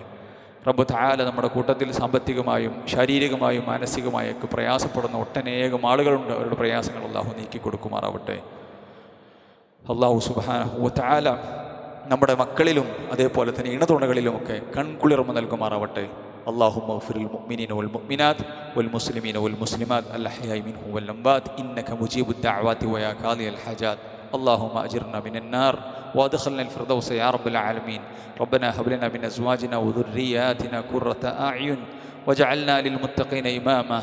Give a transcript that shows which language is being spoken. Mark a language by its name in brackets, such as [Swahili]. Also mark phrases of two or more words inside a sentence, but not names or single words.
[Arabic] رب تعالى [Malayalam] നമ്മുടെ കൂട്ടത്തിൽ സാമ്പത്തികമായും ശാരീരികമായും മാനസികമായൊക്കെ പ്രയാസപ്പെടുന്ന ഒട്ടനേകം ആളുകളുണ്ട്. അവരുടെ പ്രയാസങ്ങൾ അല്ലാഹു നീക്കി കൊടുക്കുമാറാവട്ടെ. [Arabic] الله سبحانه وتعالى [Malayalam] നമ്മുടെ മക്കളിലും അതേപോലെ തന്നെ ഇണതുണകളിലുമൊക്കെ കൺകുളിർമ നൽകുമാറാവട്ടെ. [Arabic] اللهم اغفر للمؤمنين والمؤمنات والمسلمين والمسلمات الأحياء منهم والأموات إنك مجيب الدعوات ويا قاضي الحاجات. اللهم أجرنا من النار وادخلنا الفردوس يا رب العالمين. ربنا هب لنا من أزواجنا وذرياتنا قرة أعين وجعلنا للمتقين إماما.